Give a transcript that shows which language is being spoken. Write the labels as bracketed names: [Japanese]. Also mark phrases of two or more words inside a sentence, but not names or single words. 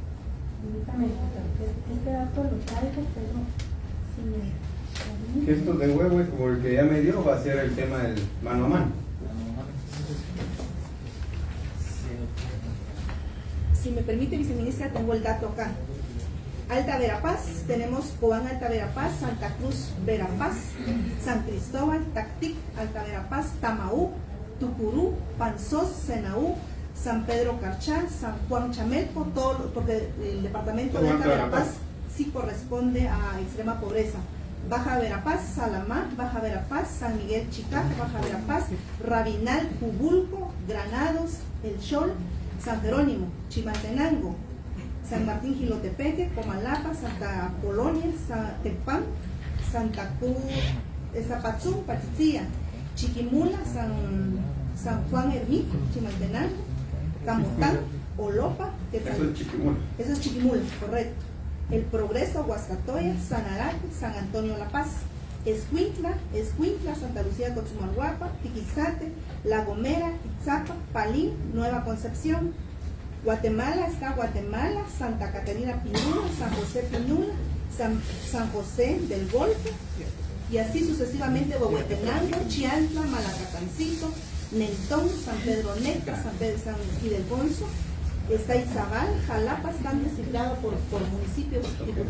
[Spanish] Este dato lo traigo, pero si me... Gestos de huevo es como el que ya me dio, va a ser el tema del mano a mano. Si me permite, viceministra, tengo el dato acá. Alta Verapaz, tenemos Cobán, Alta Verapaz, Santa Cruz, Verapaz, San Cristóbal, Tactic, Alta Verapaz, Tamaú, Tucurú, Panzós, Senaú, San Pedro Carchal, San Juan Chamelco, todo, porque el departamento de Alta Verapaz sí corresponde a extrema pobreza. Baja Verapaz, Salamá, Baja Verapaz, San Miguel Chicaje, Baja Verapaz, Rabinal, Jubulco, Granados, El Chol, San Jerónimo, Chimaltenango, San Martín Gilotepeque, Comalapa, Santa Polonia, Tepán, Santa Cruz, Zapatzú, Pachitzía, Chiquimula, San Juan Ermita, Chimaltenango, Camotán, Olopa, Eso es Chiquimula. Eso es Chiquimula, correcto. El Progreso, Huascatoya, San Araque, San Antonio La Paz, Escuintla, Santa Lucía, Cochumalguapa, Tiquizate, La Gomera, Itzapa, Palín, Nueva Concepción. Guatemala está Guatemala, Santa Catarina Pinula, San José Pinula, San José del Golfo, y así sucesivamente Huehuetenango, Chiantla, Malacatancito, Mentón, San Pedro Neta, San Ildefonso, está Izabal, Jalapa, están descifrados por municipios, diputados.